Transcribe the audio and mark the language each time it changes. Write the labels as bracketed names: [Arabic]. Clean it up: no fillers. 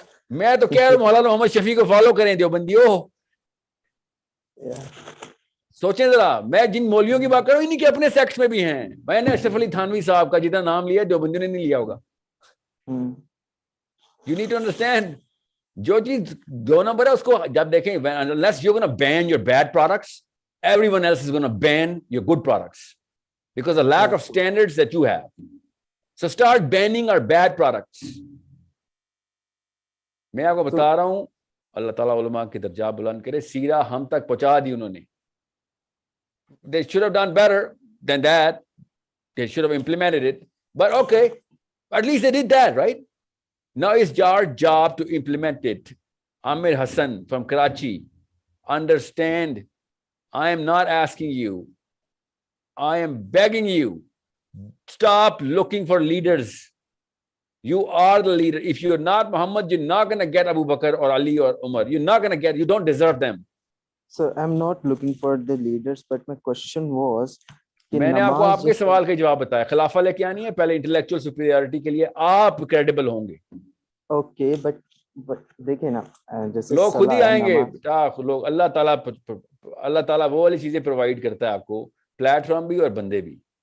[Urdu] میں تو کہہ رہا ہوں مولانا محمد شفیع کو فالو کریں دیوبندیوں. سوچیں ذرا, میں جن مولویوں کی بات کر رہا ہوں انہی کے اپنے سیکٹ میں بھی ہیں. میں نے اشرف علی تھانوی صاحب کا جتنا نام لیا دیوبندیوں نے نہیں لیا ہوگا. [English] You need to understand, [Urdu] جو چیز 2 نمبر ہے اس کو جب دیکھیں, [English] unless you're going to ban your bad products, everyone else is going to ban your good products because of the lack of standards that you have. So start banning our bad products. [Urdu] میں آپ کو بتا رہا ہوں, اللہ تعالیٰ علماء کے درجات بلند کرے. سیرہ ہم تک پہنچا دی انہوں نے. [English] They should have done better than that. They should have implemented it. But okay, at least they did that, right? Now it's our job to implement it. Amir Hassan from Karachi, understand, I am not asking you. I am begging you. Stop looking for leaders. You are the leader. If you're not Muhammad, you're not going to get Abu Bakr or Ali or Umar. You're not going to get, you don't deserve them. So I'm not looking for the leaders, but my question was, [Urdu] میں نے آپ کو آپ کے سوال کا جواب بتایا. خلافہ لے کے آنی ہے پہلے انٹلیکچوئل سپیریورٹی کے لیے آپ کریڈیبل ہوں گے. اوکے, بٹ دیکھیں نا, جیسے لوگ خود ہی آئیں گے. لوگ اللہ تعالیٰ وہ والی چیزیں پرووائڈ کرتا ہے آپ کو, پلیٹ فارم بھی اور بندے بھی.